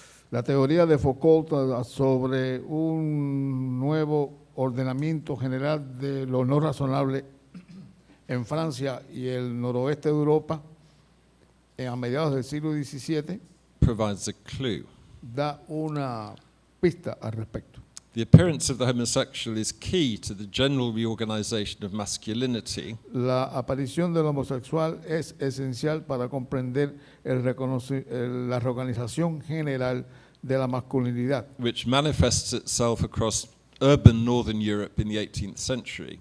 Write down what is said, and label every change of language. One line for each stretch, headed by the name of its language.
Spanish: La teoría de Foucault sobre un nuevo ordenamiento general de lo no razonable en Francia y el noroeste de Europa a mediados del siglo XVII
English: provides a clue.
Spanish: da una pista al respecto.
English: The appearance of the homosexual is key to the general reorganization of masculinity,
Spanish: La aparición del homosexual es esencial para comprender la reorganización general de la masculinidad,
English: which manifests itself across urban northern Europe in the 18th century.